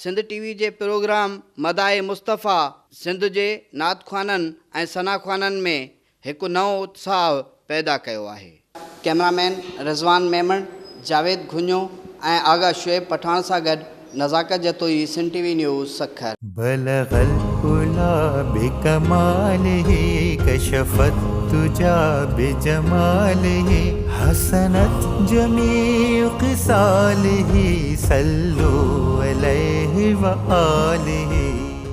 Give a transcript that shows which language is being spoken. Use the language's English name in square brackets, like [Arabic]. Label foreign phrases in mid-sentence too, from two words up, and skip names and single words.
[Sindhi] सिंध टीवी जे प्रोग्राम मदाए मुस्तफ़ा सिंध जे नात ख़्वाननि ऐं सना ख़्वाननि में हिकु नओं उत्साह पैदा कयो आहे। कैमरामैन रिज़वान मेमण, जावेद घुञो ऐं आगा शुएब पठान सां गॾु नज़ाकत जतोई, सिंध टीवी न्यूज़ सखर। [Arabic] بلغ العلى بكماله كشف الدجى بجماله حسنت جميع خصاله صلوا عليه وآله.